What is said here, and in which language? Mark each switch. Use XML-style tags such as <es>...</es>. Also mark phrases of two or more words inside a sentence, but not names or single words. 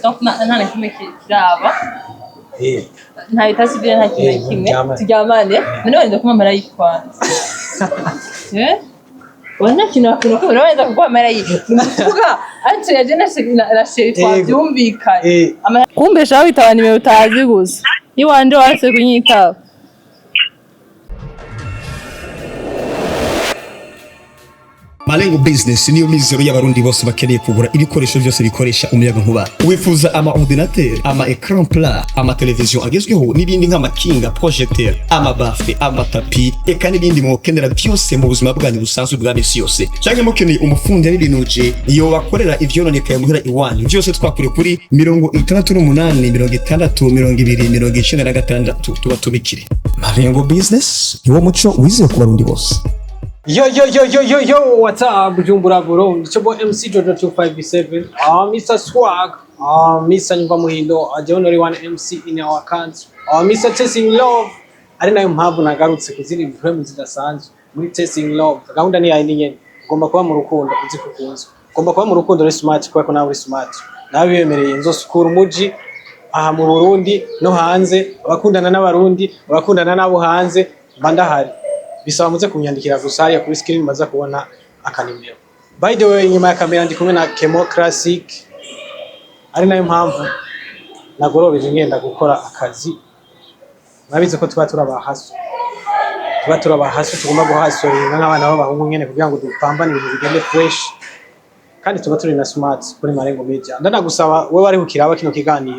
<rn>donc nta kimwe kiraba nta itasibire nta kimwe turyamane none wenda kuma marayika wana kintu ko wenda kuba marayika nukuvuga ati yaje na chérie twabyumvikanye kumbe shaho itabana imwe utazi gusa iwanje wase kunyitaba Malengo Business niyo mizero y'abarundi bose bakeneye kugura ibikoresho byose bikoresha umuyaga nkuba. Wifuza ama ordinateur, ama</rn> <fr>écran plat,</fr> <rn>ama television agezweho n'ibindi nk'amakinga, projecteur, ama bafle, ama tapi, eka n'ibindi mukenera byose mu buzima bwanyu busanzwe bwa misi yose. Cyangwa mukeneye umufundi y'ibinuje iyo bakorera ivyononekaye muhira iwanyu. Byose twakure kuri 68 tuba tubikire. Malengo Business niwo muco wize ku barundi bose.</rn> <en>Yo, what's up, Bujumbura Burundi? It's your boy MC Jojo 257. Mr. Swag. Mr. Nyumva Muhindo. The only one MC in our country. Mr. Testing Love.</en> <rn>Ari nayo mpamvu nagarutse kuziri ibihembo zidasanzwe muri Testing Love. Gahunda ni yayindi nyene. Ugomba kuba mu rukundo uzi kukunzwe. Ugomba kuba mu rukundo uri smart kuko nawe uri smart. Nawe biyemereye nzosukura umuji aha mu Burundi no hanze. Abakundana n'abarundi, abakundana nabo hanze bandahari. Bisaba muze kunyandikira gusa hariya kuri screen maza kubona akanimero.</rn> <en>By the way,</en> <rn>nyuma ya kamera ndi kumwe na Kemo Classic. Ari nayo mpamvu nagorobeje ngenda gukora akazi. Mwabize ko tuba turabahaso. Tugomba guhasoringa nk'abana b'abahungu nyene kugira ngo dupambane ibintu bigende fresh. Kandi tuba turi na smart kuri Malengo Media. Ndanagusaba wewe bari kukiraba kino kiganiro.</rn>